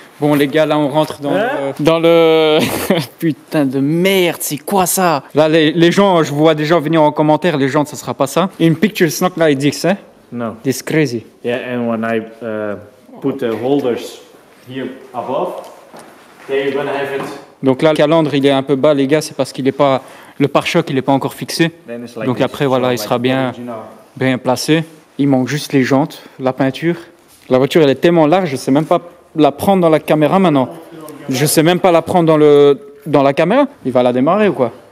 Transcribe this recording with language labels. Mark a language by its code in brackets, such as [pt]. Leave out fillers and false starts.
[fr] Bon les gars, là on rentre dans le... Putain de merde, c'est quoi ça? Là les gens, je vois des gens venir en commentaire, les gens, ça sera pas ça. [en] In picture it's not like this, hein? No. This crazy. Yeah, and when I put the holders here above, they're gonna have it. [fr] Donc là le calandre il est un peu bas les gars, c'est parce qu'il est pas... Le pare-choc il est pas encore fixé. [en] Like [fr] donc après voilà, il sera bien placé. Il manque juste les jantes, la peinture. La voiture elle est tellement large, je sais même pas la prendre dans la caméra maintenant. Je sais même pas la prendre dans la caméra. Il va la démarrer ou quoi?